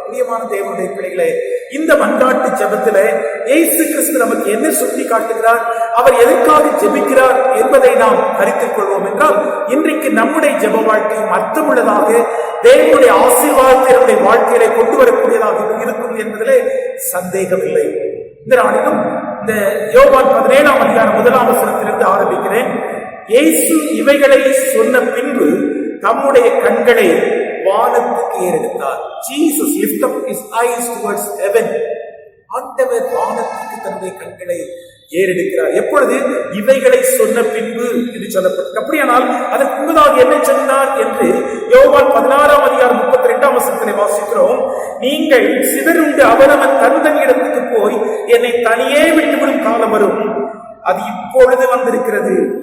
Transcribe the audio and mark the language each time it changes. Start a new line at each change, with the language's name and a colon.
Tamil: பிரியமான தேவனுடைய பிள்ளைகளே, இந்த மன்றாட்டு ஜெபத்திலே இயேசு கிறிஸ்து நமக்கு என்ன சுட்டி காட்டுகிறார், அவர் எதற்காக ஜெபிக்கிறார் என்பதை நாம் அறிந்து கொள்வோம் என்றால் இன்றைக்கு நம்முடைய ஜெப வாழ்க்கையும் அர்த்தமுள்ளதாக, தேவனுடைய ஆசீர்வாதத்தை நம்முடைய வாழ்க்கையிலே கொண்டு வரக்கூடியதாக இருக்கும் என்பதிலே சந்தேகமில்லை. இந்த நாளிலும் இந்த யோவான் 17ஆம் அதிகாரம் 1ஆம் வசனத்திலிருந்து ஆரம்பிக்கிறேன். இயேசு இவைகளை சொன்ன பின்பு தம்முடைய கண்களை வானத்துக்கு ஏறெடுத்தார்.
English: Jesus lifted up his eyes towards heaven.
Tamil: ஆண்டவர் வானத்துக்கு தன்னுடைய கண்களை ஏறெடுக்கிறார். எப்பொழுது? இவைகளை சொன்ன பின்பு என்று சொல்லப்பட்டது. அப்படியானால் அதற்கு முன்பதாக என்ன சொன்னார் என்று யோவான் 16ஆம் அதிகாரம் 32ஆம் வசனத்திலே வாசிக்கிறோம். நீங்கள் சிதறுண்டு அவனவன் தன் இடத்துக்கு போய் என்னை தனியே விட்டுவிடும் காலம் வரும், அது இப்பொழுது வந்திருக்கிறது.